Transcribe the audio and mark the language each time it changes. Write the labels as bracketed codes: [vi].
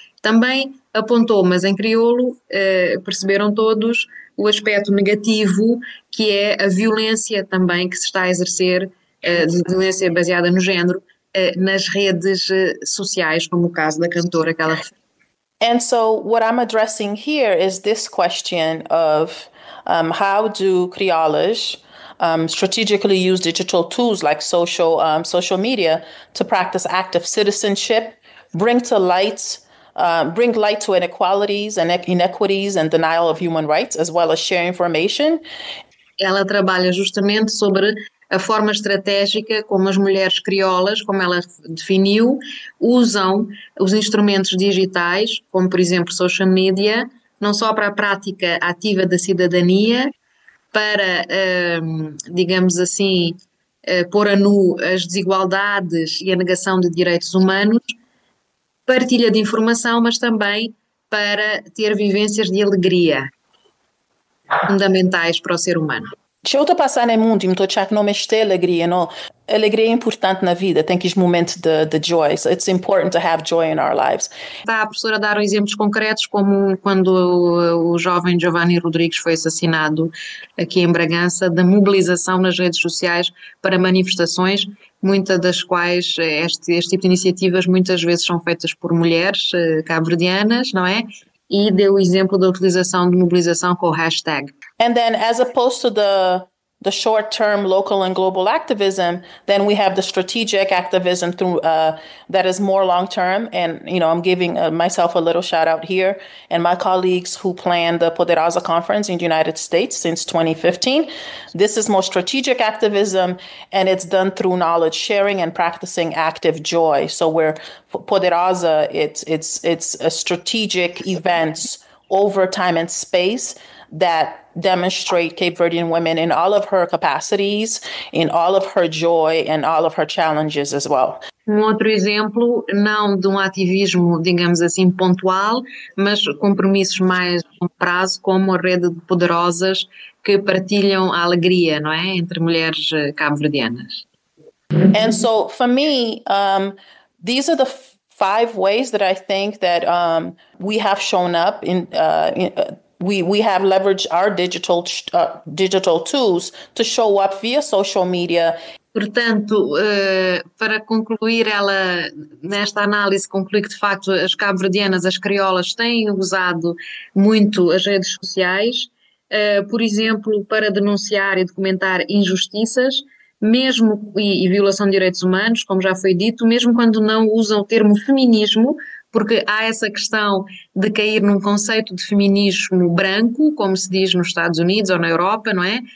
[pt] Também apontou, mas em crioulo, perceberam todos o aspecto negativo, que é a violência também que se está a exercer, de violência baseada no género, nas redes sociais, como o caso da cantora que ela referiu. [en] And so what I'm addressing here is this question of how do crioulas strategically use digital tools like social media to practice active citizenship, bring light to inequalities and inequities and denial of human rights, as well as share information. [pt] Ela trabalha justamente sobre a forma estratégica como as mulheres crioulas, como ela definiu, usam os instrumentos digitais, como por exemplo social media, não só para a prática ativa da cidadania, para, digamos assim, pôr a nu as desigualdades e a negação de direitos humanos, partilha de informação, mas também para ter vivências de alegria fundamentais para o ser humano. Se eu estou passando no mundo e me estou achando que não me tem alegria, não. Alegria é importante na vida, tem que os momentos de joy. [en] So it's important to have joy in our lives. [pt] Está a professora a dar exemplos concretos, como quando o jovem Giovanni Rodrigues foi assassinado aqui em Bragança, da mobilização nas redes sociais para manifestações, muitas das quais este tipo de iniciativas muitas vezes são feitas por mulheres cabo-verdianas, não é? E deu o exemplo da utilização de mobilização com o hashtag. [en] And then, as opposed to the short-term local and global activism, then we have the strategic activism through that is more long-term. And I'm giving myself a little shout-out here, and my colleagues who planned the Poderosa Conference in the United States since 2015. This is more strategic activism, and it's done through knowledge sharing and practicing active joy. So where Poderosa, it's a strategic events over time and space that demonstrate Cape Verdean women in all of her capacities, in all of her joy, and all of her challenges as well. [pt] Outro exemplo, não de ativismo, digamos assim, pontual, mas compromissos mais a longo prazo, como a rede de poderosas que partilham a alegria, não é? Entre mulheres cabo-verdianas. [en] And so, for me, these are the 5 ways that I think that we have shown up we have leveraged our digital tools to show up via social media. [pt] Portanto, para concluir, ela, nesta análise, conclui que de facto as cabo-verdianas, as crioulas, têm usado muito as redes sociais, por exemplo, para denunciar e documentar injustiças, mesmo e violação de direitos humanos, como já foi dito, mesmo quando não usam o termo feminismo, porque há essa questão de cair num conceito de feminismo branco, como se diz nos Estados Unidos ou na Europa, não é?